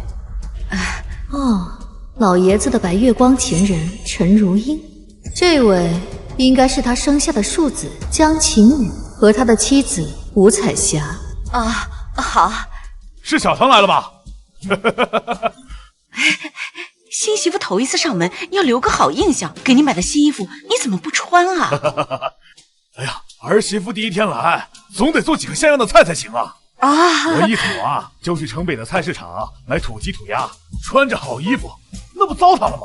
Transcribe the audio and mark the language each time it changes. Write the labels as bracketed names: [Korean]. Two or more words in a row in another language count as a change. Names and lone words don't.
[Chinese] 哦，老爺子的白月光情人陳如英，這位應該是他生下的庶子江晴雨和他的妻子吳彩霞。啊，好。是小唐來了吧？新媳婦頭一次上門，要留個好印象。給你買的新衣服，你怎麼不穿啊？哎呀，兒媳婦第一天來，總得做幾個像樣的菜才行啊！我一土啊，就去城北的菜市場買土雞土鴨，穿着好衣服，那不糟蹋了嗎？